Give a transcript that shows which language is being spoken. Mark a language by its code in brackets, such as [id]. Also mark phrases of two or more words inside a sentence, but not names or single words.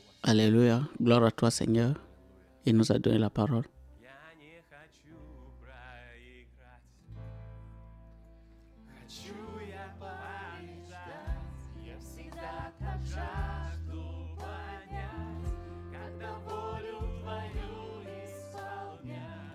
[fr] Alléluia. Gloire à toi, Seigneur. Il nous a donné la parole. [ru] Я не хочу проиграть. Хочу я побеждать. Я всегда так жажду понять, когда волю твою исполнять.